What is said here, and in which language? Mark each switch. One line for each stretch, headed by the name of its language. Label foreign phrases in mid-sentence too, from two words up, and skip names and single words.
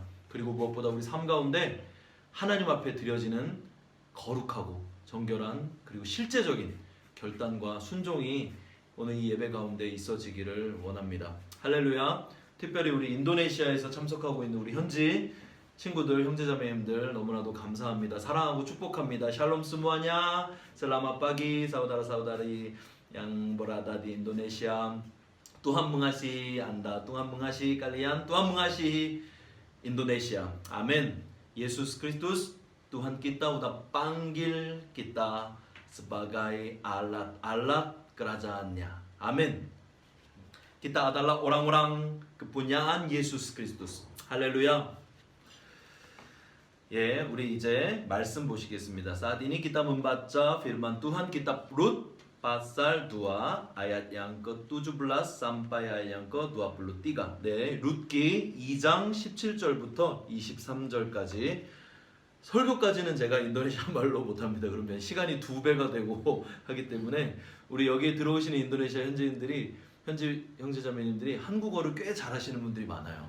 Korean: 그리고 무엇보다 우리 삶 가운데 하나님 앞에 드려지는 거룩하고 정결한 그리고 실제적인 결단과 순종이 오늘 이 예배 가운데 있어지기를 원합니다. 할렐루야. 특별히 우리 인도네시아에서 참석하고 있는 우리 현지 친구들, 형제자매님들 너무나도 감사합니다. 사랑하고 축복합니다.
Indonesian: shalom semuanya, selamat pagi, saudara saudari, yang berada di Indonesia. Tuhan mengasihi Anda, Tuhan mengasihi kalian, Tuhan mengasihi Indonesia. Amin. Yesus Kristus, Tuhan kita udah panggil kita sebagai alat-alat kerajaannya. Amin. Kita adalah orang-orang kepunyaan Yesus Kristus.
Korean: 할렐루야. 예, 우리 이제 말씀 보시겠습니다.
Indonesian: Saat ini kita membaca firman Tuhan kitab Rut pasal 2 ayat yang ke-17 sampai ayat yang ke-23.
Korean: 네, 룻기 2장 17절부터 23절까지. 설교까지는 제가 인도네시아 말로 못합니다. 그러면 시간이 2배가 되고 하기 때문에 우리 여기에 들어오시는 인도네시아 현지인들이 형제자매님들이 한국어를 꽤 잘하시는 분들이 많아요.